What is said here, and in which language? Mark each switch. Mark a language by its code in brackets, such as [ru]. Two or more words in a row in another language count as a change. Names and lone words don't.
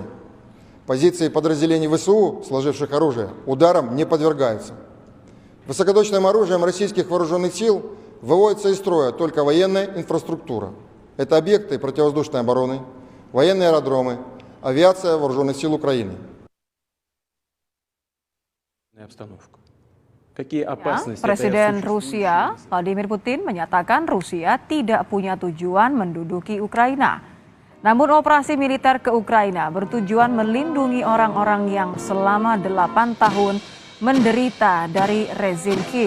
[ru] Позиции подразделений ВСУ, сложивших оружие, ударам не подвергаются. Высокоточным оружием российских вооруженных сил выводится из строя только военная инфраструктура. Это объекты противовоздушной обороны, военные аэродромы, авиация Вооруженных сил Украины. Обстановку. [id] Presiden Rusia, Vladimir Putin, menyatakan Rusia tidak punya tujuan menduduki Ukraina. Namun operasi militer ke Ukraina bertujuan melindungi orang-orang yang selama 8 tahun menderita dari rezim Kiev.